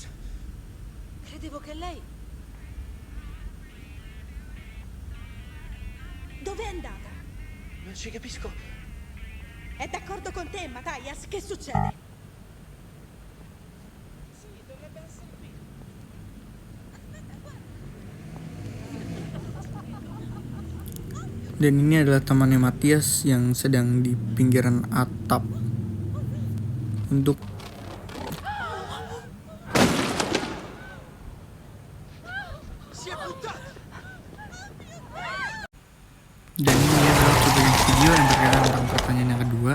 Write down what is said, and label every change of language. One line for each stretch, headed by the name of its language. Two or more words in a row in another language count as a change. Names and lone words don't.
Italian: Credevo che lei... Dove è andata? Non ci capisco. È d'accordo con te, Matthias? Che succede? Sì, dovrebbe essere qui.
Indonesian: Dan ini adalah temannya Matthias yang sedang di pinggiran atap untuk dan ini adalah cuplikan video yang berkaitan tentang pertanyaan yang kedua.